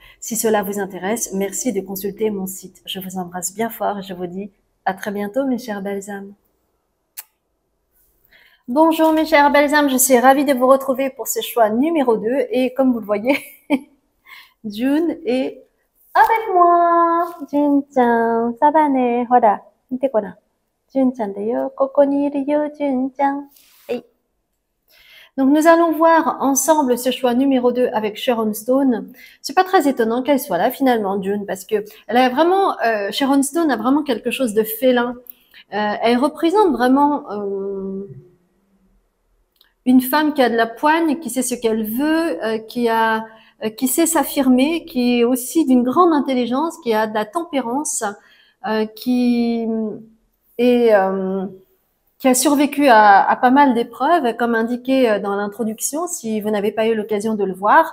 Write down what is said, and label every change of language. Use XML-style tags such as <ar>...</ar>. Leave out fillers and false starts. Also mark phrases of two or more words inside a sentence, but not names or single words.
<fr>Si cela vous intéresse, merci de consulter mon site. Je vous embrasse bien fort et je vous dis à très bientôt, mes chères belles âmes. Bonjour mes chères belles âmes, je suis ravie de vous retrouver pour ce choix numéro 2 et comme vous le voyez, June est avec moi. Jun-chan, ça va ne?</fr> <ja>ほら、見てこな. ジュンちゃんだよ、ここにいるよ、ジュンちゃん.</ja> <fr>Hey. Donc nous allons voir ensemble ce choix numéro 2 avec Sharon Stone. C'est pas très étonnant qu'elle soit là finalement, June, parce que elle a vraiment, Sharon Stone a vraiment quelque chose de félin. Elle représente vraiment une femme qui a de la poigne, qui sait ce qu'elle veut, qui sait s'affirmer, qui est aussi d'une grande intelligence, qui a de la tempérance, qui est qui a survécu à pas mal d'épreuves, comme indiqué dans l'introduction, si vous n'avez pas eu l'occasion de le voir.</fr>